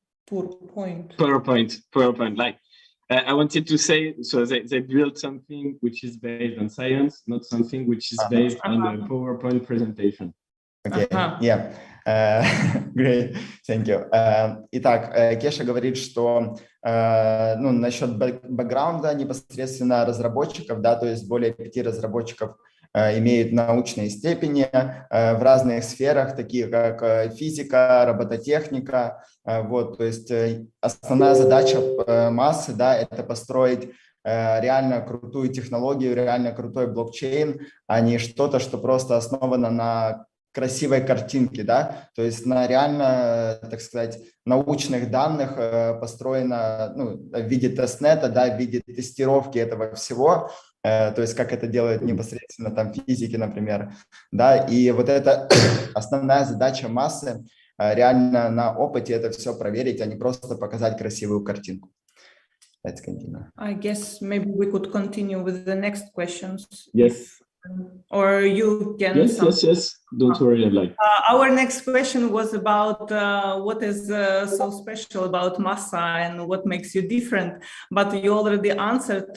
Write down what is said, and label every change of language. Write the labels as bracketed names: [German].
[English] PowerPoint. Like I wanted to say, so they built something which is based on science, not something which is based on a PowerPoint presentation. Okay, yeah. Great, thank you. [Russian] Итак, Кеша говорит, что ну, насчет бэкграунда непосредственно разработчиков, да, то есть более 5 разработчиков имеют научные степени в разных сферах, такие как физика, робототехника. Вот, то есть основная задача Массы, да, это построить реально крутую технологию, реально крутой блокчейн, а не что-то, что просто основано на красивой картинке, да, то есть на реально, так сказать, научных данных построено, ну, в виде тестнета, да, в виде тестировки этого всего, то есть как это делают непосредственно там физики, например, да, и вот это основная задача Массы, реально на опыте это все проверить, а не просто показать красивую картинку. [English] Let's continue. I guess maybe we could continue with the next questions. Yes. Or you can. Yes. Don't worry. Like our next question was about what is so special about Massa and what makes you different. But you already answered.